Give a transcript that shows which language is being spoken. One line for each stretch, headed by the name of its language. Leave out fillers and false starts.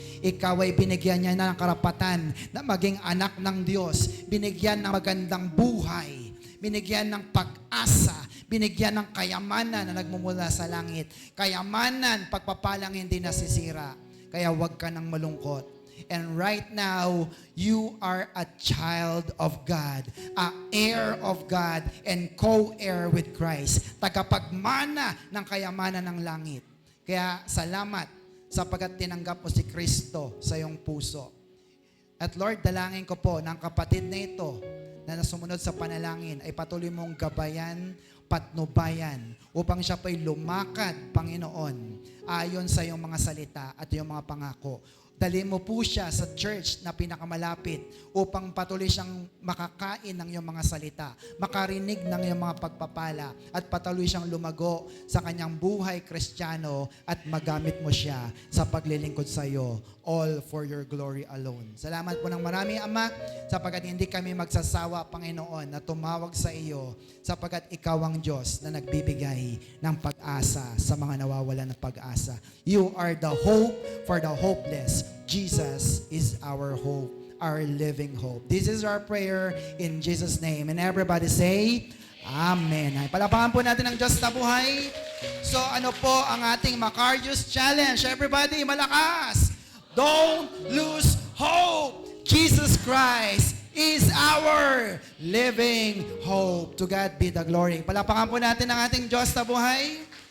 Filipino: Ikaw ay binigyan niya na ng karapatan na maging anak ng Diyos. Binigyan ng magandang buhay. Binigyan ng pag-asa. Binigyan ng kayamanan na nagmumula sa langit. Kayamanan, pagpapalang hindi nasisira. Kaya huwag ka nang malungkot.
English: And right now, you are a child of God, a heir of God, and co-heir with Christ.
Filipino: Tagapagmana ng kayamanan ng langit. Kaya salamat sapagkat tinanggap mo si Kristo sa iyong puso. At Lord, dalangin ko po ng kapatid na ito na nasumunod sa panalangin ay patuloy mong gabayan, patnubayan upang siya pa'y lumakad, Panginoon, ayon sa iyong mga salita at iyong mga pangako. Dali mo po siya sa church na pinakamalapit upang patuloy siyang makakain ng iyong mga salita, makarinig ng iyong mga pagpapala, at patuloy siyang lumago sa kanyang buhay Kristiyano at magamit mo siya sa paglilingkod sa iyo,
English: all for your glory alone.
Filipino: Salamat po ng marami, Ama, sapagkat hindi kami magsasawa, Panginoon, na tumawag sa iyo sapagkat ikaw ang Diyos na nagbibigay ng pag-asa sa mga nawawalan ng pag-asa.
English: You are the hope for the hopeless. Jesus is our hope, our living hope. This is our prayer in Jesus' name. And everybody say, Amen.
Filipino: Ay, palapakan po natin ang Diyos na buhay. So ano po ang ating Macarius Challenge? Everybody, malakas!
English: Don't lose hope! Jesus Christ is our living hope. To God be the glory.
Filipino: Palapakan po natin ang ating Diyos na buhay.